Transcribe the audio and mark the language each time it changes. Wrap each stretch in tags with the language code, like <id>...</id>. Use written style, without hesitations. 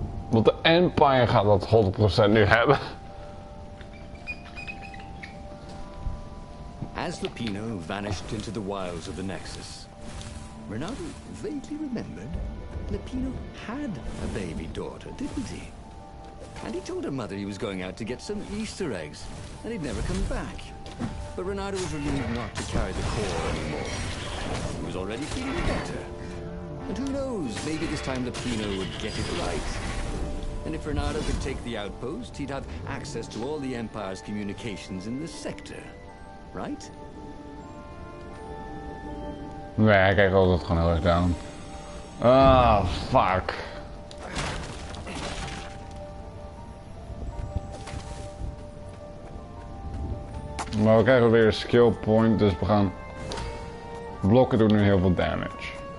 <nl>Want de Empire gaat dat 100% nu hebben.</nl> <en>As Lupino vanished into the wilds of the Nexus, Reynardo vaguely remembered Lupino had a baby daughter, didn't he? And he told her mother he was going out to get some Easter eggs, and he'd never come back. But Reynardo was relieved not to carry the core anymore. He was already feeling better. And who knows, maybe this time Lupino would get it right. And if Renato could take the outpost, he'd have access to all the Empire's communications in this sector. Right?</en> <nl>Nee, hij kijkt altijd gewoon heel erg down.</nl> <en>Ah, fuck.</en> <nl>Maar we krijgen weer een skill point, dus we gaan... Blokken doen nu heel veel damage.</nl>